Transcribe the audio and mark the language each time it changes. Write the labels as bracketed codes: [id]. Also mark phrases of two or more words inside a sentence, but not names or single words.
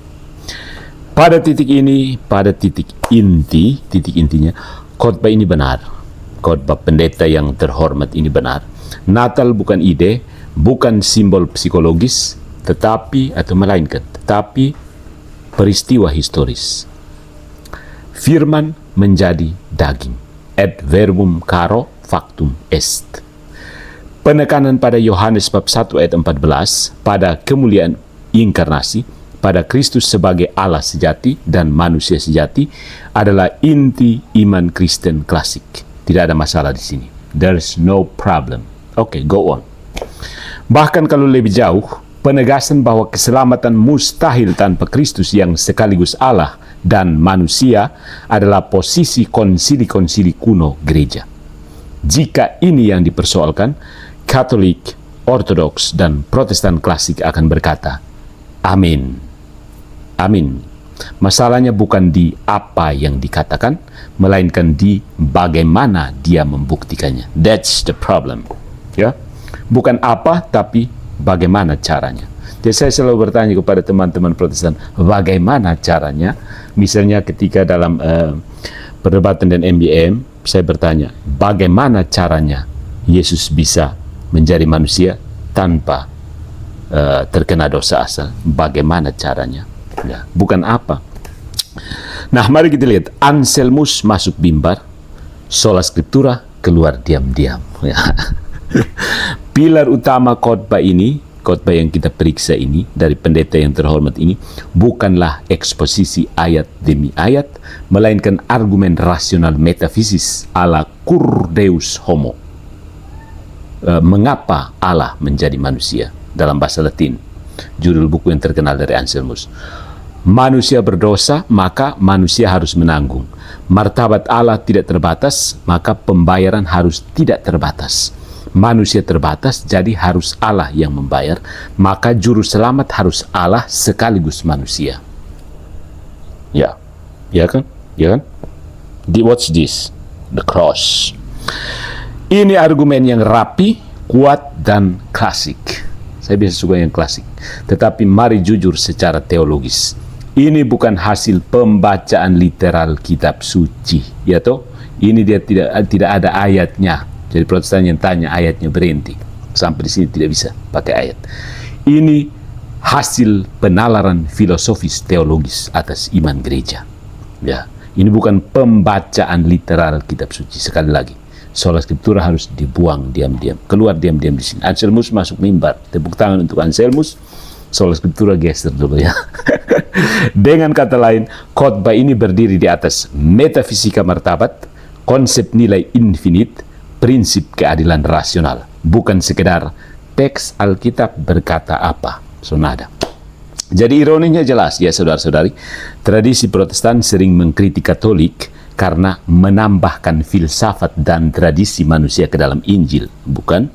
[id] Pada titik intinya, khotbah ini benar. Khotbah pendeta yang terhormat ini benar. Natal bukan ide, bukan simbol psikologis, tetapi peristiwa historis. Firman menjadi daging. [la] Et verbum caro factum est. [id] Penekanan pada Yohanes bab 1 ayat 14 pada kemuliaan inkarnasi, pada Kristus sebagai Allah sejati dan manusia sejati adalah inti iman Kristen klasik. Tidak ada masalah di sini. [en] There's no problem. Oke, go on. [id] Bahkan kalau lebih jauh, penegasan bahwa keselamatan mustahil tanpa Kristus yang sekaligus Allah dan manusia adalah posisi konsili-konsili kuno gereja. Jika ini yang dipersoalkan, Katolik, Ortodoks, dan Protestan klasik akan berkata, amin. Amin. Masalahnya bukan di apa yang dikatakan, melainkan di bagaimana dia membuktikannya. [en] That's the problem. [id] Ya, bukan apa, tapi bagaimana caranya. Jadi saya selalu bertanya kepada teman-teman Protestan, bagaimana caranya? Misalnya ketika dalam perdebatan dan MBM, saya bertanya, bagaimana caranya Yesus bisa menjadi manusia tanpa terkena dosa asal? Bagaimana caranya? Ya, bukan apa. Nah, mari kita lihat. Anselmus masuk mimbar, [la] sola scriptura [id] keluar diam-diam. Ya. Pilar utama khotbah yang kita periksa ini dari pendeta yang terhormat ini, bukanlah eksposisi ayat demi ayat, melainkan argumen rasional metafisis ala [la] cur deus homo. [id] Mengapa Allah menjadi manusia dalam bahasa Latin? Judul buku yang terkenal dari Anselmus. Manusia berdosa, maka manusia harus menanggung. Martabat Allah tidak terbatas, maka pembayaran harus tidak terbatas. Manusia terbatas, jadi harus Allah yang membayar. Maka juru selamat harus Allah sekaligus manusia. Ya kan? [en] What's this? The cross. [id] Ini argumen yang rapi, kuat, dan klasik. Saya biasa suka yang klasik. Tetapi mari jujur secara teologis. Ini bukan hasil pembacaan literal kitab suci, ya toh? Ini dia tidak ada ayatnya. Jadi Protestan yang tanya ayatnya berhenti. Sampai di sini tidak bisa pakai ayat. Ini hasil penalaran filosofis teologis atas iman gereja. Ya, ini bukan pembacaan literal kitab suci. Sekali lagi, [la] sola scriptura [id] harus dibuang diam-diam, keluar diam-diam di sini. Anselmus masuk mimbar, tepuk tangan untuk Anselmus. [la] Sola scriptura [id] geser dulu ya. Dengan kata lain, khotbah ini berdiri di atas metafisika martabat, konsep nilai infinite, prinsip keadilan rasional, bukan sekedar teks Alkitab berkata apa. Sonada. Jadi ironinya jelas ya saudara-saudari, tradisi Protestan sering mengkritik Katolik karena menambahkan filsafat dan tradisi manusia ke dalam Injil, bukan?